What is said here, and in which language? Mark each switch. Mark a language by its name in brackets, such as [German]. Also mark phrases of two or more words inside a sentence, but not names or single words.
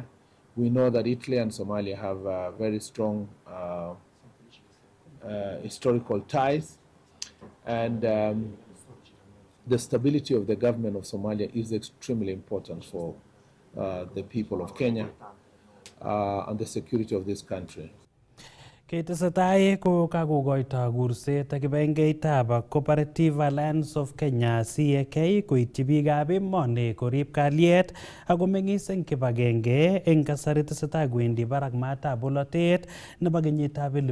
[English] We know that Italy and Somalia have very strong historical ties, and the stability of the government of Somalia is extremely important for the people of Kenya and the security of this country. [Kalenjin] Ketesetai ko kakokoito kurset ak kibagengeitab Cooperative Alliance of Kenya CAK koityi biikab emoni korib kalyet ak komeng'is eng kibagenge eng kasari tesetai kwendi barak maatab bolotet nebo kenyitab